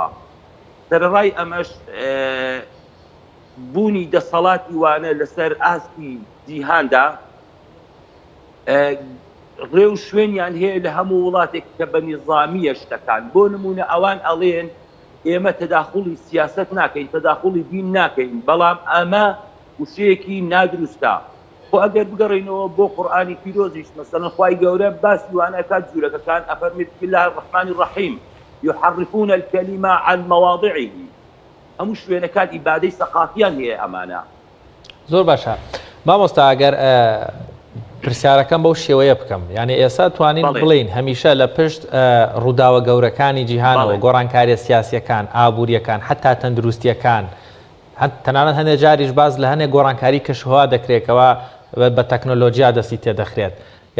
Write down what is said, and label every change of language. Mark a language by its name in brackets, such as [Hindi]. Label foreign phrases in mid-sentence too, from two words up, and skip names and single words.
[Central Kurdish] سەرەڕای ئەمەش بوونی دەسەڵاتی وانە لەسەر ئاستی جیهاندا ڕێ و شوێنیان هەیە لە هەموو وڵاتێک کە بە نیزامیە شتەکان. بۆ نمونە ئەوان ئەڵێن ئێمە تەداخڵی سیاست ناکەین، تەداخڵی دین ناکەین، بەڵام ئەمە وشەیەکی نادروستە. خۆ ئەگەر بگەڕێنەوە بۆ قورئانی پیرۆزیش مەسەڵەن خوای گەورە باسی وانەکات جوولەکەکان ئەفەرمێت [Arabic] بسم الله الرحمن الرحیم يحرفون الكلمة عن مواضعه. [Central Kurdish] هەموو شوێنەکان ئیبادەی سەقافیان هەیە ئەمانە. زۆر باشە. مامۆستا ئەگەر پرسیارەکەم بەو شێوەیە بکەم، یعنی ئێستا توانین بڵین هەمیشە لە پشت ڕووداوە گەورەکانی جیهانەوە گۆڕانکاریە سیاسیەکان، ئابووریەکان، حتا تەندروستیەکان، تەنانەت هەندێک جاریش باز لە هەندێک گۆڕانکاری کەشوها دەکرێتەوە بە تەکنۆلۆژیا دەستی تێدەخرێت.